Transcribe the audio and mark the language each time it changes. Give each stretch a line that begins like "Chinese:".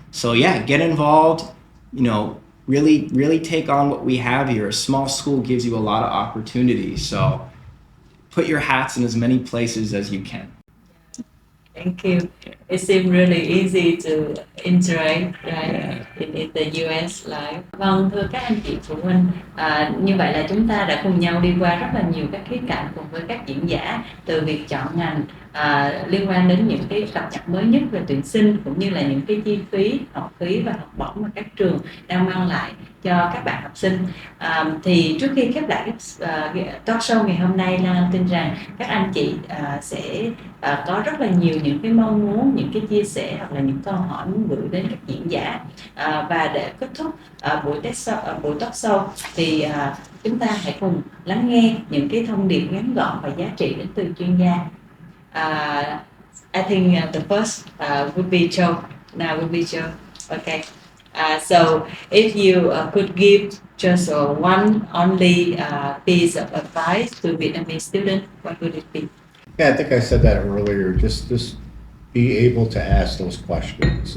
English: So yeah, get involved, really take on what we have here. A small school gives you a lot of opportunities. So put your hats in as many places as you can. Thank you. It seems really easy to interact, right, in the US life.
Vietnamese: Vâng, thưa các anh chị phụ huynh, như vậy là chúng ta đã cùng nhau đi qua rất là nhiều các khía cạnh cùng với các diễn giả, từ việc chọn ngành liên quan đến những cái cập nhật mới nhất về tuyển sinh, cũng như là những cái chi phí, học phí và học bổng mà các trường đang mang lại cho các bạn học sinh. Thì trước khi khép lại cái talk show ngày hôm nay, Lan tin rằng các anh chị sẽ có rất là nhiều những cái mong muốn, những cái chia sẻ hoặc là những câu hỏi muốn gửi đến các diễn giả. Và để kết thúc buổi talk show thì chúng ta hãy cùng lắng nghe những cái thông điệp ngắn gọn và giá trị đến từ chuyên gia.
English: I think the first would be Joe. Now would be Joe. Okay. So if you could give just one only piece of advice to Vietnamese students, what would it be? Yeah, I think I said that earlier. Just be able to ask those questions.